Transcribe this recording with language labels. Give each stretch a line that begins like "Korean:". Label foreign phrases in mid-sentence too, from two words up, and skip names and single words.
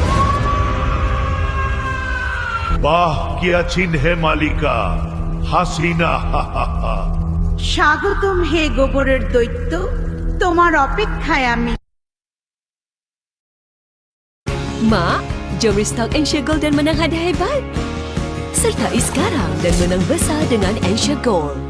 Bangla: বাহ কি আছেন হে মালিকা হাসিনা। স্বাগতম হে গোবরের দৈত্য, তোমার অপেক্ষায় আমি।
Malay: Ma, jom restock Asia Gold dan menang hadiah hebat. Sertai sekarang dan menang besar dengan Asia Gold.